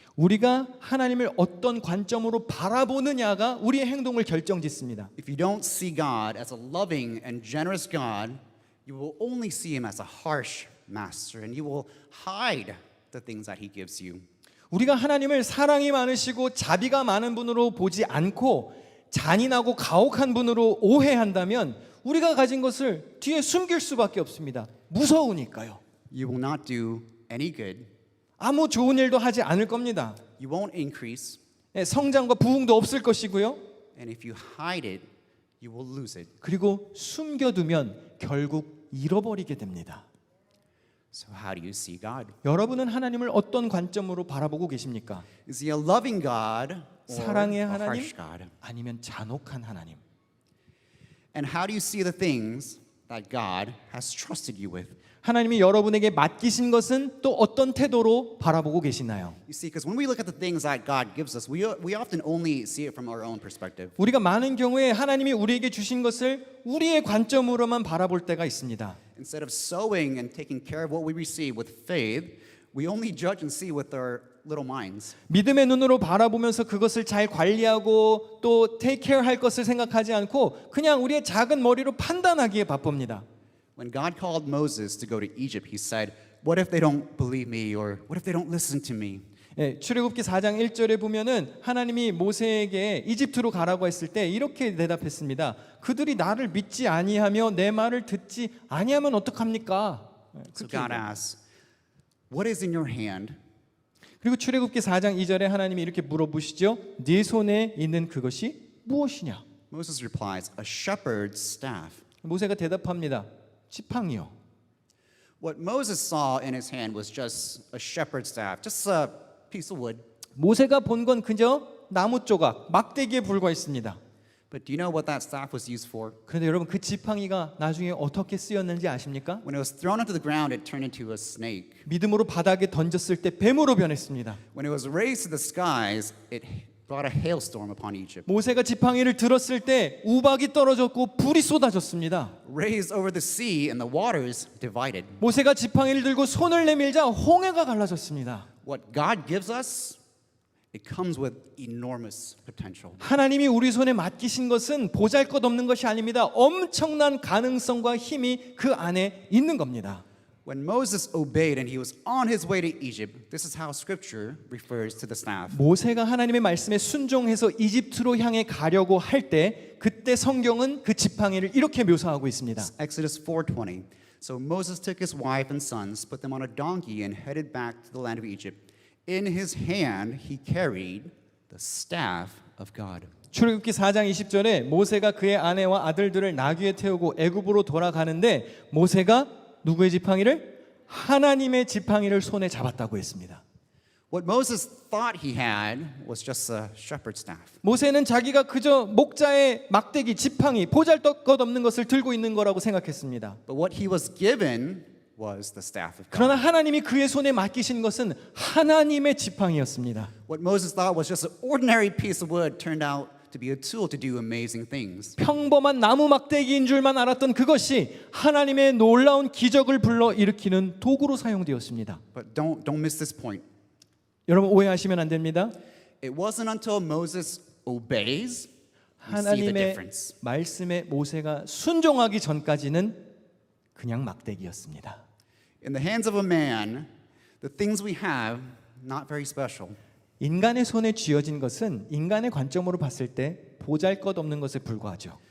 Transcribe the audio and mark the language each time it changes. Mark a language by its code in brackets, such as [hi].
[ko] 우리가 하나님을 어떤 관점으로 바라보느냐가 우리의 행동을 결정짓습니다. [en] If you don't see God as a loving and generous God, you will only see him as a harsh master, and you will hide the things that he gives you. [ko] 우리가 하나님을 사랑이 많으시고 자비가 많은 분으로 보지 않고 잔인하고 가혹한 분으로 오해한다면 우리가 가진 것을 뒤에 숨길 수밖에 없습니다. 무서우니까요. [en] You will not do any good. [ko] 아무 좋은 일도 하지 않을 겁니다. [en] You won't increase. [ko] 성장과 부흥도 없을 것이고요. [en] And if you hide it, you will lose it. [ko] 그리고 숨겨두면 결국 잃어버리게 됩니다. [en] So how do you see God? [ko] 여러분은 하나님을 어떤 관점으로 바라보고 계십니까? [en] Is he a loving God or [ko] 사랑의 [en] a [ko] 하나님? [en] harsh God? [ko] 아니면 잔혹한 하나님? [en] And how do you see the things that God has trusted you with? [ko] 하나님이 여러분에게 맡기신 것은 또 어떤 태도로 바라보고 계시나요? [en] You see, because when we look at the things that God gives us, we often only see it from our own perspective. [ko] 우리가 많은 경우에 하나님이 우리에게 주신 것을 우리의 관점으로만 바라볼 때가 있습니다. [en] Instead of sowing and taking care of what we receive with faith, we only judge and see with our little minds. [ko] 믿음의 눈으로 바라보면서 그것을 잘 관리하고 또 [en] take care [ko] 할 것을 생각하지 않고 그냥 우리의 작은 머리로 판단하기에 바쁩니다. [en] When God called Moses to go to Egypt, he said, "What if they don't believe me, or what if they don't listen to me?" [ko] 출애굽기 4장 1절에 보면은 하나님이 모세에게 이집트로 가라고 했을 때 이렇게 대답했습니다. 그들이 나를 믿지 아니하며 내 말을 듣지 아니하면 어떡합니까? [en] So God asks, "What is in your hand?" [ko] 그리고 출애굽기 4장 2절에 하나님이 이렇게 물어보시죠. 네 손에 있는 그것이 무엇이냐? [en] Moses replies, "A shepherd's staff." [ko] 모세가 대답합니다. 지팡이요. [en] What Moses saw in his hand was just a shepherd's staff, just a piece of wood. [ko] 모세가 본 건 그저 나무 조각, 막대기에 불과했습니다. [en] But do you know what that staff was used for? [ko] 그런데 여러분 그 지팡이가 나중에 어떻게 쓰였는지 아십니까? [en] When it was thrown into the ground, it turned into a snake. [ko] 믿음으로 바닥에 던졌을 때 뱀으로 변했습니다. [en] When it was raised to the skies, it brought a hailstorm upon Egypt. [ko] 모세가 지팡이를 들었을 때 우박이 떨어졌고 불이 쏟아졌습니다. [en] Raised over the sea and the waters divided. [ko] 모세가 지팡이를 들고 손을 내밀자 홍해가 갈라졌습니다. [en] What God gives us, it comes with enormous potential. [ko] 하나님이 우리 손에 맡기신 것은 보잘것없는 것이 아닙니다. 엄청난 가능성과 힘이 그 안에 있는 겁니다. [en] When Moses obeyed and he was on his way to Egypt, this is how Scripture refers to the staff. [ko] 모세가 하나님의 말씀에 순종해서 이집트로 향해 가려고 할 때 그때 성경은 그 지팡이를 이렇게 묘사하고 있습니다. [en] Exodus 4:20. So Moses took his wife and sons, put them on a donkey, and headed back to the land of Egypt. In his hand he carried the staff of God. [ko] 출애굽기 4장 20절에 모세가 그의 아내와 아들들을 나귀에 태우고 애굽으로 돌아가는데 모세가 누구의 지팡이를? 하나님의 지팡이를 손에 잡았다고 했습니다. [en] What Moses thought he had was just a shepherd's staff. [ko] 모세는 자기가 그저 목자의 막대기, 지팡이, 보잘것없는 것을 들고 있는 거라고 생각했습니다. [en] But what he was given was the staff of God. [ko] 그러나 하나님이 그의 손에 맡기신 것은 하나님의 지팡이였습니다. [en] What Moses thought was just an ordinary piece of wood turned out to be a tool to do amazing things. [ko] 평범한 나무 막대기인 줄만 알았던 그것이 하나님의 놀라운 기적을 불러 일으키는 도구로 사용되었습니다. [en] But don't miss this point. [ko] 여러분 오해하시면 안 됩니다. [en] It wasn't until Moses obeys we see the [ko] 하나님의 [en] difference. [ko] 말씀에 모세가 순종하기 전까지는 그냥 막대기였습니다. [en] In the hands of a man, the things we have not very special. [ko] 인간의 손에 쥐어진 것은 인간의 관점으로 봤을 때 보잘것없는 것에 불과하죠.